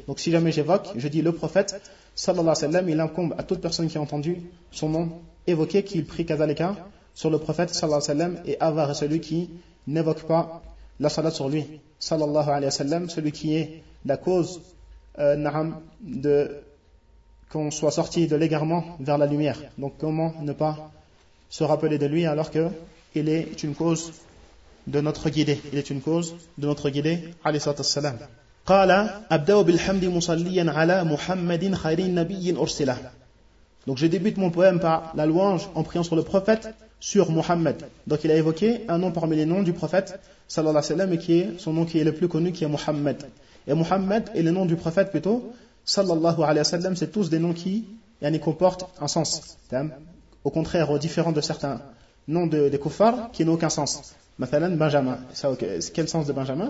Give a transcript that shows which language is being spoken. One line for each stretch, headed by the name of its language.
French: Donc si jamais j'évoque, je dis le prophète sallallahu alayhi wa sallam, il incombe à toute personne qui a entendu son nom évoqué qu'il prie kazalika sur le prophète sallallahu alayhi wa sallam, et avare est celui qui n'évoque pas la salat sur lui sallallahu alayhi wa sallam, celui qui est la cause de qu'on soit sorti de l'égarement vers la lumière. Donc comment ne pas se rappeler de lui alors que il est une cause de notre guidé, il est une cause de notre guidé alayhi salatu wassalam.
Arabic: قال ابدأ بالحمد مصليا على محمد خير نبي ارسل.
French: Donc je débute mon poème par la louange en priant sur le prophète, sur Muhammad. Donc il a évoqué un nom parmi les noms du prophète sallallahu alayhi wa sallam, et qui est son nom qui est le plus connu, qui est Muhammad. Et Muhammad est le nom du prophète plutôt sallallahu alayhi wa sallam, c'est tous des noms qui comportent un sens, au contraire aux différents de certains noms des kuffars qui n'ont aucun sens. Mathalan, Benjamin. Ça, okay. Quel sens de Benjamin ?